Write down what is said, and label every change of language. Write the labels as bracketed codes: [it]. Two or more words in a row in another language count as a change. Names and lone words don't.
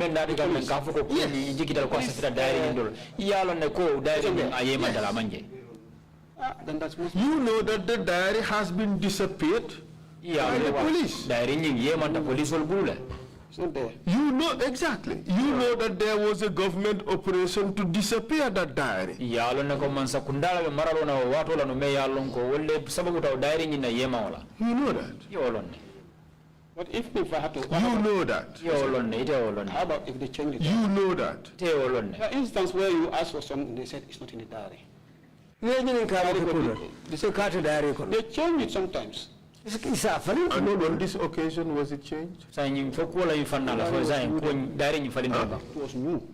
[en] that's you know that the diary has been disappeared by the police. It's not there. You know, exactly. You know that there was a government operation to disappear that diary. [man] Yalo ne ko mansa kundala be maralo na wato la no me yalo ko wolle sababu taw diary ni na yema wala. [en] You know that. [man] Yolonne. [en] But if I had to... You know that. [man] Yolonne, ite yolonne. [en] How about if they change it? You know that. [man] Ite yolonne. [en] For instance, where you ask for something, they said it's not in the diary. They change it sometimes. And on this occasion, was it changed? It was new.